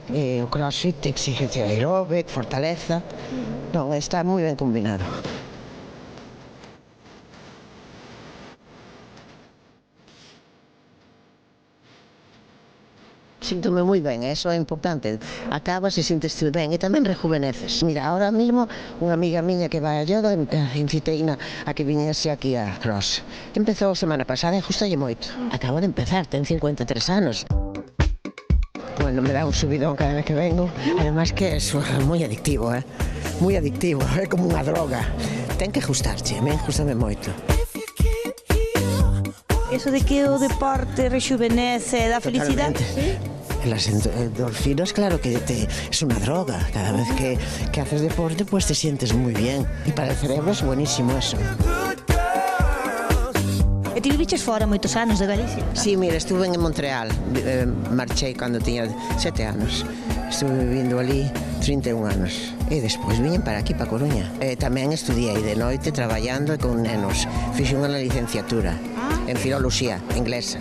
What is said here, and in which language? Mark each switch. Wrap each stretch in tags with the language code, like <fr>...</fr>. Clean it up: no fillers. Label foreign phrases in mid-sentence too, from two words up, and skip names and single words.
<es>O crossfit exige aeróbic, fortaleza. No, está muy bien combinado. Síntome muy bien, eso es importante. Acabas y sientes</es> <gl>ben e tamén rejuveneces. Mira, ahora mismo unha amiga miña que vai a yoga inciteina a que viñese aquí a Cross. Empezou a semana pasada e gustalle moito. Acabo de empezar, ten 53 anos.</gl> <es>Bueno, me dá un subidón cada vez que vengo.</es> <gl>Además que é moi adictivo, moi adictivo, é como unha droga. Ten que gustarche, a min gustame moito. Eso de que o deporte rejuvenece, da felicidade.</gl> <es>Las endorfinas, claro que es una droga. Cada vez que haces deporte, pues te sientes muy bien. Y para el cerebro es buenísimo eso.</es> <gl>E ti viviches fora moitos anos de Galicia?</gl> <es>Sí, mira, estuve en Montreal. Marché cuando tenía 7 anos.</es> <gl>Estuve vivindo ali 31 anos. E despois viñen para aquí, para Coruña. Tamén estudiei de noite traballando con nenos. Fixe unha licenciatura en filoloxía inglesa.</gl>